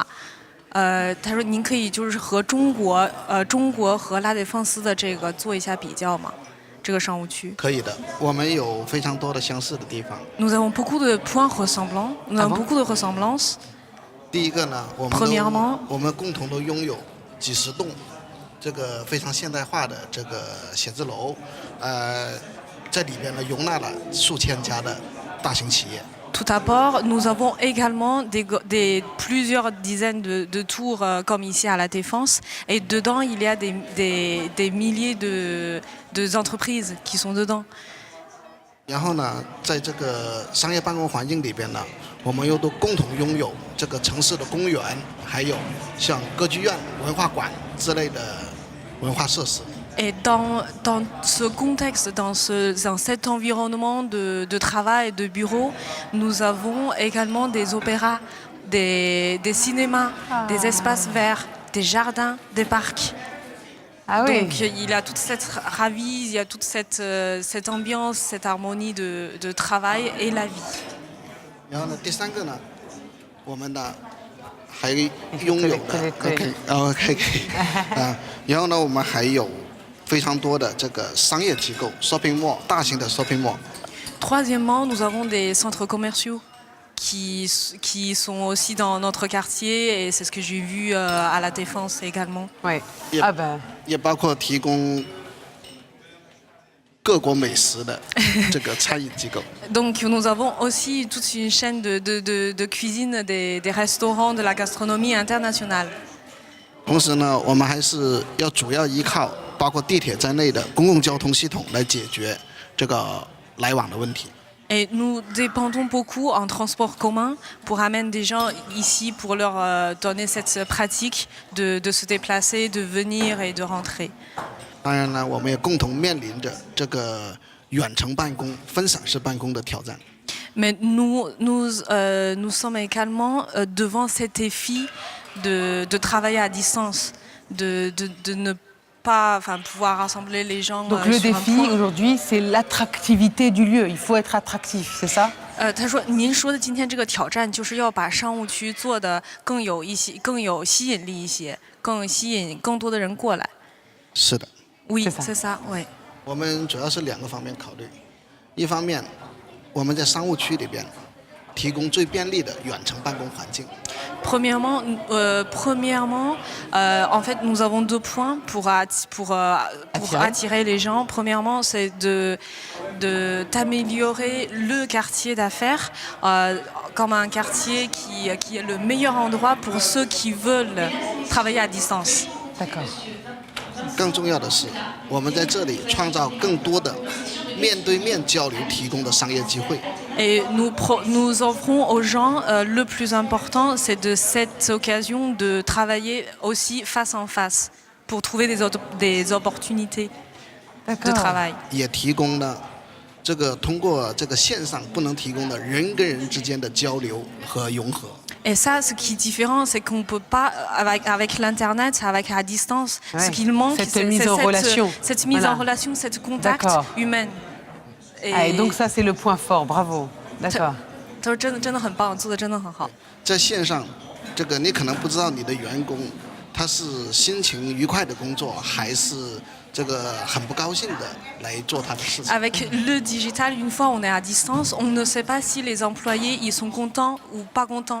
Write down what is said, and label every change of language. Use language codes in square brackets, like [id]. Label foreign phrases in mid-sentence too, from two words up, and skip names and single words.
[zh] 他说：“您可以就是和中国和拉甸放斯的这个做一下比较吗？这个商务区。” 可以的，我们有非常多的相似的地方。 [fr] Nous avons beaucoup de points ressemblants. Nous avons beaucoup de ressemblances. [zh] 第一个呢，我们共同都拥有几十栋这个非常现代化的这个写字楼，在里边呢容纳了数千家的大型企业。 [fr] Tout d'abord, nous avons également plusieurs dizaines de tours comme ici à la Défense. Et dedans, il y a des milliers d'entreprises qui sont dedans. [zh] 然后呢，在这个商业办公环境里边呢，我们又都共同拥有这个城市的公园，还有像歌剧院、文化馆之类的文化设施。 [fr] Et dans ce contexte, dans cet environnement de travail, de bureau, nous avons également des opéras, des cinémas, des espaces verts, des jardins, des parcs. Ah oui. Donc il y a toute cette ravie, il y a toute cette ambiance, cette harmonie de travail et la vie. [zh] 然后呢，第三个呢，我们呢还拥有的 OK 然后呢，我们还有非常多的这个商业机构 [en] shopping mall [zh] 大型的 [en] shopping mall。 [fr] Troisièmement, nous avons des centres commerciaux qui sont aussi dans notre quartier et c'est ce que j'ai vu à la Défense également. Oui. [zh] 也包括提供各国美食的这个餐饮机构。 [fr] Donc nous avons aussi toute une chaîne de cuisine, des restaurants, de la gastronomie internationale. [zh] 同时呢，我们还是要主要依靠包括地铁在内的公共交通系统来解决这个来往的问题。 [fr] Et nous dépendons beaucoup en transport commun pour amener des gens ici pour leur donner cette pratique de se déplacer, de venir et de rentrer. [zh] 当然呢，我们也共同面临着这个远程办公、分散式办公的挑战。 [fr] Mais nous sommes également devant cet défi de travailler à distance, de ne pas pouvoir rassembler les gens. Donc le défi aujourd'hui, c'est l'attractivité du lieu. Il faut être attractif, c'est ça? [zh] 他说：“您说的今天这个挑战，就是要把商务区做得更有吸引力一些，更吸引更多的人过来。” 是的。 [fr] Oui, c'est ça. Oui. [zh] 我们主要是两个方面考虑，一方面我们在商务区里边提供最便利的远程办公环境。 [fr] Premièrement, en fait, nous avons 2 points pour attirer les gens. Premièrement, c'est d'améliorer le quartier d'affaires comme un quartier qui est le meilleur endroit pour ceux qui veulent travailler à distance. D'accord. [zh] 更重要的是，我们在这里创造更多的面对面交流提供的商业机会。 [fr] Et nous offrons aux gens le plus important, c'est de cette occasion de travailler aussi face en face pour trouver des opportunités de travail. [zh] 也提供了这个通过这个线上不能提供的人跟人之间的交流和融合。 [fr] Et ça, ce qui est différent, c'est qu'on ne peut pas, avec l'Internet, avec la distance, Ouais, ce qu'il manque, cette c'est mise en relation. cette mise Voilà. en relation, cette contact D'accord. humain. Et donc ça, c'est le point fort. Bravo. D'accord. [zh] 他说真的很棒，做的真的很好。在线上，这个你可能不知道你的员工他是心情愉快的工作，还是这个很不高兴的来做他的事情。 [fr] Avec le digital, une fois on est à distance, on ne sait pas si les employés ils sont contents ou pas contents.